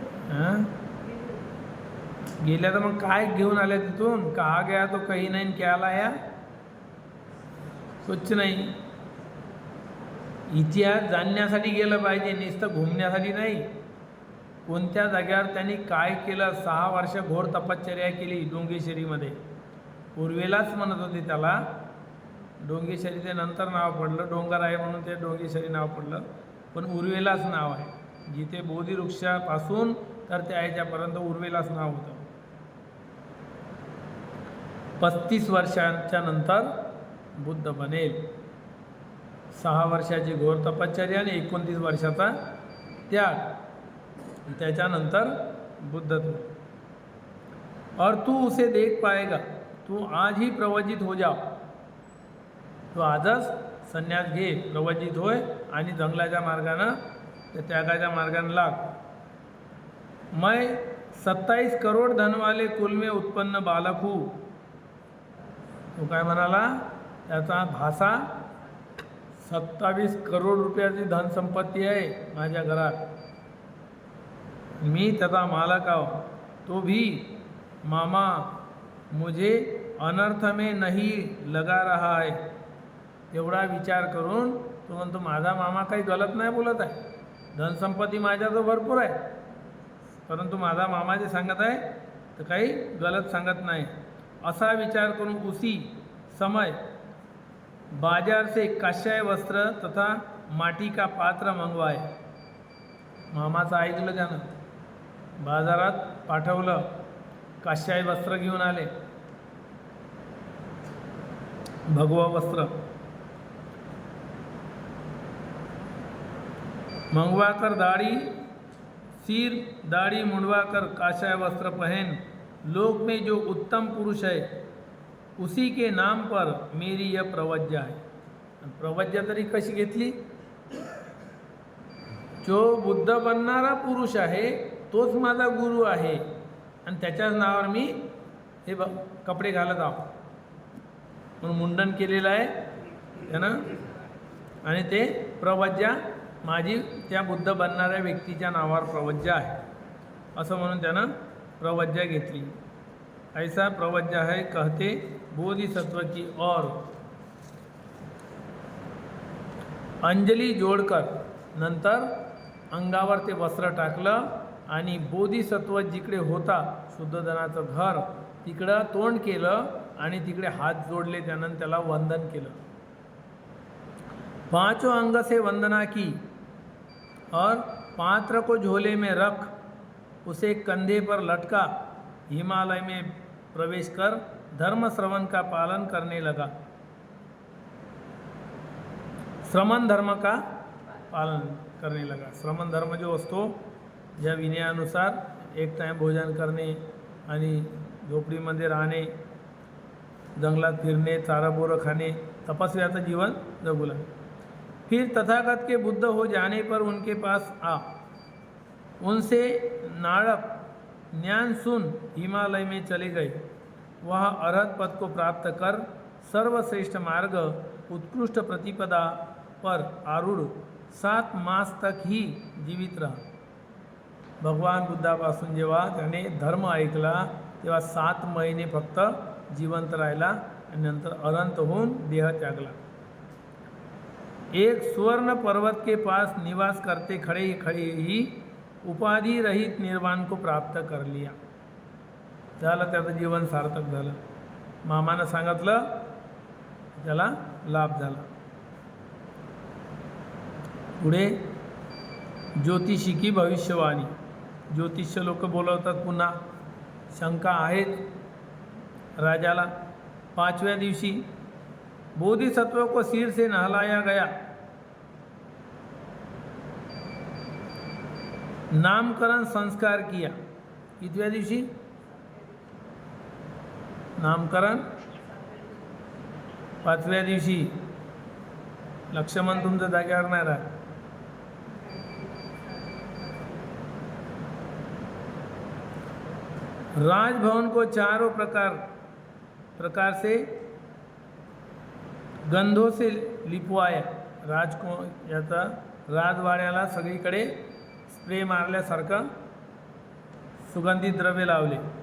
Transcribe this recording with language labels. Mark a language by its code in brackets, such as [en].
[mr] हां, गेल्या तर मग काय घेऊन आल्या तिथून? [hi] कहा गया तो कहीं नहीं, क्या लाया? [mr] कुछ नाही. इतिहास जाणण्यासाठी गेलं पाहिजे, नुसतं घुमण्यासाठी नाही. कोणत्या जाग्यावर त्यांनी काय केलं? 6 वर्ष घोर तपश्चर्या केली डोंगेश्वरीमध्ये. पूर्वेलाच म्हणत होते त्याला, डोंगेश्वरी ते नंतर नाव पडलं, डोंगर आहे म्हणून ते डोंगेश्वरी नाव पडलं, पण उर्वेलाच नाव आहे. जिथे बोधिवृक्षापासून तर त्या ह्याच्यापर्यंत उर्वेलाच नाव होतं. 35 वर्षांच्या नंतर बुद्ध बनेल. 6 वर्षाची घोर तपश्चर्या आणि 29 वर्षाचा त्याग, त्याच्यानंतर बुद्ध तो. [hi] और तू उसे देख पाएगा, तू आज ही प्रवजित हो जाओ. [mr] तू आजच संन्यास घे, प्रवजित होय आणि जंगलाच्या मार्गानं, त्या त्यागाच्या मार्गानं लाग. [hi] मैं 27 करोड धनवाले कुल में उत्पन्न बालक हूँ. [mr] तो काय म्हणाला? त्याचा भासा 27 करोड रुपयाची धनसंपत्ती आहे माझ्या घरात, मी त्याचा मालक आहो. [hi] तो भी मामा मुझे अनर्थ में नहीं लगा रहा है. [mr] एवढा विचार करून तो म्हणतो, माझा मामा काही गलत नाही बोलत आहे, धनसंपत्ती माझ्याजवळ भरपूर आहे, परंतु माझा मामा जे सांगत आहे तर काही गलत सांगत नाही. असा विचार करून [hi] उसी समय बाजार से काश्याय वस्त्र तथा माटी का पात्र मंगवाए. [mr] मामाचं ऐकलं त्यानं, बाजारात पाठवलं, काश्याय वस्त्र घेऊन आले, [hi] भगवा वस्त्र मंगवा कर, दाढ़ी सिर दाढ़ी मुंडवा कर काश्याय वस्त्र पहन, लोक में जो उत्तम पुरुष है उसी के नाम पर मेरी यह प्रवज्जा है. [mr] प्रवज्जा तरी कशी घेतली? जो बुद्ध बनणारा पुरुष आहे तोच माझा गुरु आहे आणि त्याच्याच नावावर मी हे कपडे घालत आहो. म्हणून मुंडन केलेलं आहे त्यानं, आणि ते प्रवज्जा माझी त्या बुद्ध बनणाऱ्या व्यक्तीच्या नावावर प्रवज्जा आहे असं म्हणून त्यानं प्रवज्जा घेतली. [hi] ऐसा प्रवज्जा है कहते बोधिसत्व की. [mr] और अंजली जोडकर नंतर अंगावर ते वस्त्र टाकलं आणि बोधिसत्व जिकडे होता शुद्धोधनाचं घर तिकडं तोंड केलं आणि तिकडे हात जोडले, त्यानं त्याला वंदन केलं. [hi] पांचों अंग से वंदना की और पात्र को झोले में रख उसे कंधे पर लटका हिमालय में प्रवेश कर धर्म श्रवण का पालन करने लगा. श्रमण धर्म का पालन करने लगा. [mr] श्रमण धर्म जो असतो ज्या विनयानुसार एक टाइम भोजन करणे आणि झोपडीमध्ये राहणे, जंगलात फिरणे, चारा बोरं खाणे, तपस्याचं जीवन जगू लागले. [hi] फिर तथागत के बुद्ध हो जाने पर उनके पास आ, उनसे नाड़क ज्ञान सुन हिमालय में चले गए. वहाँ अरहत पद को प्राप्त कर सर्वश्रेष्ठ मार्ग उत्कृष्ट प्रतिपदा पर आरूढ़ 7 मास तक ही जीवित रहा. [mr] भगवान बुद्धापासून जेव्हा त्याने धर्म ऐकला तेव्हा 7 महिने फक्त जिवंत राहिला आणि नंतर अनंत होऊन देह त्यागला. [hi] एक सुवर्ण पर्वत के पास निवास करते खड़े खड़े ही उपाधि रहित निर्वाण को प्राप्त कर लिया. [mr] झालं त्याचं जीवन सार्थक झालं. मामानं सांगितलं त्याला लाभ झाला. पुढे [hi] ज्योतिषी की भविष्यवाणी. [mr] ज्योतिष्य लोक बोलवतात पुन्हा, शंका आहेत राजाला. 5व्या दिवशी [hi] बोधिसत्व को सिर से नहलाया गया, नामकरण संस्कार किया. [mr] कितव्या दिवशी नामकरण? 5व्या दिवशी. लक्ष्मण तुमचं जाग्यावर नाही राहत. [hi] राजभवन को चारों प्रकार से गंधों से लिपवाया. [mr] याचा राजवाड्याला सगळीकडे स्प्रे मारल्यासारखं सुगंधित द्रव्य लावले.